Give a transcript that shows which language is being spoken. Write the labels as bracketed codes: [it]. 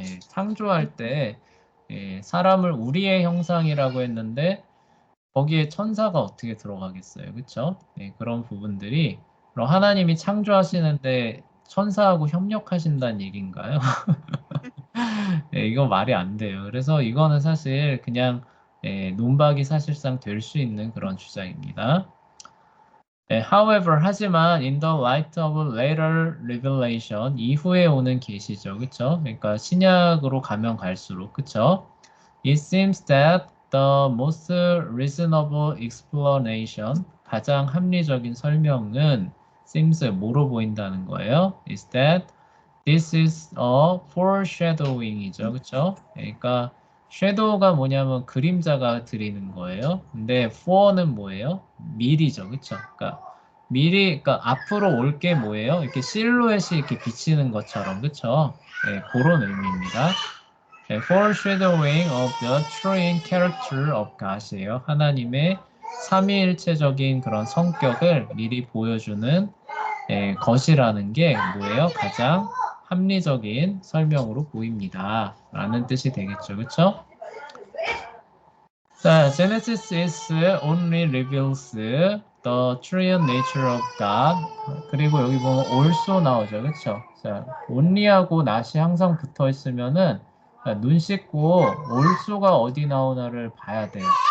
[ko] 창조할 때 사람을 우리의 형상이라고 했는데 거기에 천사가 어떻게 들어가겠어요? 그렇죠? 그런 부분들이 그럼 하나님이 창조하시는데 천사하고 협력하신다는 얘기인가요? 이거 말이 안 돼요. 그래서 이거는 사실 그냥 논박이 사실상 될 수 있는 그런 주장입니다. [en] However, [ko] 하지만 [en] in the light of later revelation [ko] 이후에 오는 계시죠, 그렇죠? 그러니까 신약으로 가면 갈수록, 그렇죠? [en] It seems that the most reasonable explanation [ko] 가장 합리적인 설명은 seems 뭐로 보인다는 거예요? [en] Is that this is a foreshadowing이죠, [ko] 그렇죠? 그러니까 shadow가 뭐냐면 그림자가 드리는 거예요. 근데 for는 뭐예요? 미리죠, 그렇죠? 그러니까 미리, 그러니까 앞으로 올 게 뭐예요? 이렇게 실루엣이 이렇게 비치는 것처럼, 그렇죠? 네, 그런 의미입니다. [en] 네, foreshadowing of the true character of God이에요. [ko] 하나님의 삼위일체적인 그런 성격을 미리 보여주는 것이라는 게 뭐예요? 가장 합리적인 설명으로 보입니다. 라는 뜻이 되겠죠. 그쵸? [en] 자, Genesis is only reveals the true nature of God. [ko] 그리고 여기 보면 also 나오죠. 그쵸? 자, only하고 not이 항상 붙어 있으면은 눈 씻고 also가 어디 나오나를 봐야 돼요.